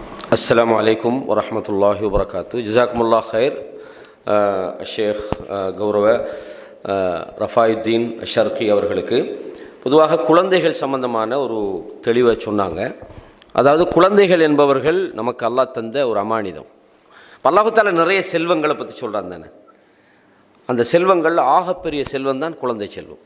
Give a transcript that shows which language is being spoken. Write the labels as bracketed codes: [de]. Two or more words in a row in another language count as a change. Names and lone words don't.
[ar] السلام عليكم ورحمة الله وبركاته. جزاكم الله خير. [ta] الشيخ கௌரவ ரஃபாயுத்தீன் ஷர்கி அவர்களுக்கு பொதுவாக குழந்தைகள் சம்பந்தமான ஒரு தெளிவை சொன்னாங்க. அதாவது குழந்தைகள் என்பவர்கள் நமக்கு அல்லாஹ் தந்த ஒரு அமானிதம். [ar] الله تعالى [ta] நிறைய செல்வங்களை பற்றி சொல்கிறான் தானே. அந்த செல்வங்கள் ஆகப்பெரிய செல்வம் தான் குழந்தை செல்வம்.